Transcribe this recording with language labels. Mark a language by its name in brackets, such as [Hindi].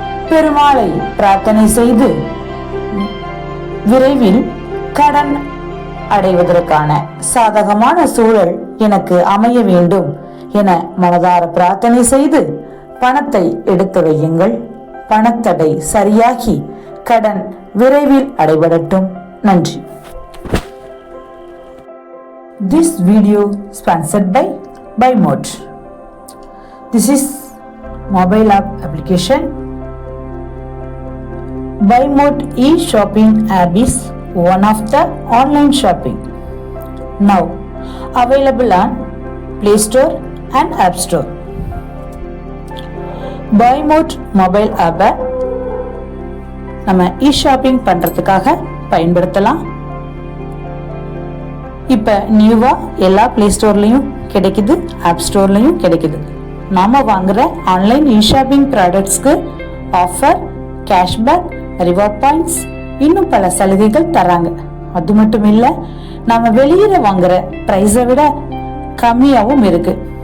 [Tamil] பெருமாளை பிரார்த்தனை செய்து விரைவில் கடன் அடைவதற்கான சாதகமான சூழல் எனக்கு அமைய வேண்டும் என மனதார பிரார்த்தனை செய்து பணத்தை எடுத்து வையுங்கள். பணத்தடை சரியாகி கடன் விரைவில் அடைபடட்டும். நன்றி. [English] This video sponsored by BuyMode. This is mobile app application. BuyMode e-shopping app is one of the online shopping now available on Play Store and App Store. [Tamil] BuyMode mobile app நம்ம e-shopping பண்றதுக்காக பயன்படுத்தலாம். இப்ப நியூவா எல்லா play ஸ்டோர்லயும் கிடைக்குது, app ஸ்டோர்லயும் கிடைக்குது. நாம வாங்குற online இ-ஷாப்பிங் ப்ராடக்ட்ஸ்க்கு offer, cashback, reward points இன்னும் பல சலுகைகள் தராங்க. அது மட்டும் இல்லை, நம்ம வெளியில் வாங்குற ப்ரைஸை விட கம்மியாகவும் இருக்கு.